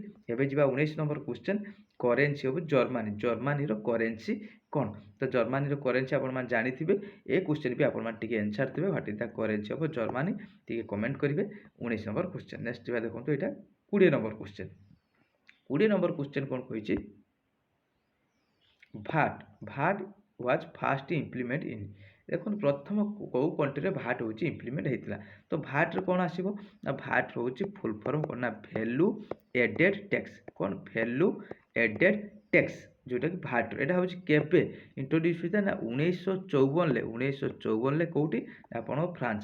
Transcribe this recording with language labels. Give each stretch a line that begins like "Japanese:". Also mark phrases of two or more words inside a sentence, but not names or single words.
Odia: ଏବେ ଯିବା
English: 19 number question. currency of Germany.
Odia: ଜର୍ମାନୀର କରେନ୍ସି କ'ଣ? ତ ଜର୍ମାନୀର କରେନ୍ସି ଆପଣମାନେ ଜାଣିଥିବେ। ଏ କ୍ୱେଶ୍ଚନ୍ ବି ଆପଣମାନେ ଟିକେ ଆନ୍ସର୍ ଦେବେ।
English: What is the currency of Germany
Odia: ଟିକେ କମେଣ୍ଟ କରିବେ।
English: 19 number question.
Odia: ନେକ୍ସଟ ଯିବା ଦେଖନ୍ତୁ ଏଇଟା
English: 20 number question. 20 number question
Odia: କ'ଣ କହିଛି?
English: VAT was first implement in।
Odia: ଦେଖନ୍ତୁ ପ୍ରଥମ କେଉଁ କଣ୍ଟ୍ରିରେ VAT ହେଉଛି ଇମ୍ପ୍ଲିମେଣ୍ଟ ହେଇଥିଲା। ତ VATରେ କ'ଣ ଆସିବ ନା VAT ହେଉଛି
English: full form
Odia: କ'ଣ ନା
English: value added tax.
Odia: କ'ଣ?
English: value added tax ଯେଉଁଟାକି VAT।
Odia: ଏଇଟା ହେଉଛି କେବେ ଇଣ୍ଟ୍ରୋଡ୍ୟୁସ୍ ହୋଇଥିଲା ନା 1954ରେ କେଉଁଠି ଆପଣଙ୍କ ଫ୍ରାନ୍ସ।